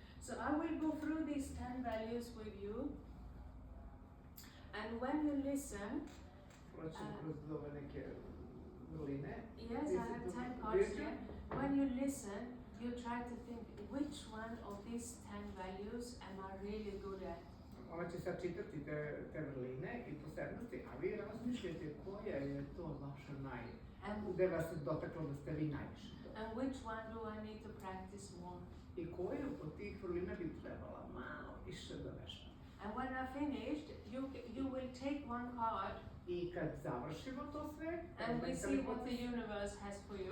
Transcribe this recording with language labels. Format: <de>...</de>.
<en>So I will go through these 10 values with you, and when you listen,</en> <sr>Proćemo kroz ove neke vrline.</sr> <en>yes, I have 10 cards here. When you listen, you try to think which one of these 10 values am I really good at?</en> <sr>Ona će sad čitati te vrline i posebnosti, a vi razmišljate koja je to vaša gde vas je dotaklo da ste vi najviše.</sr> <en>And which one do I need to practice more?</en> <sr>I koju od tih vrlina bi trebala malo više da vešam.</sr> <en>And when I finished, you will take one card</en> <sr>I kad završimo to sve,</sr> <en>and we see what the universe has for you.</en>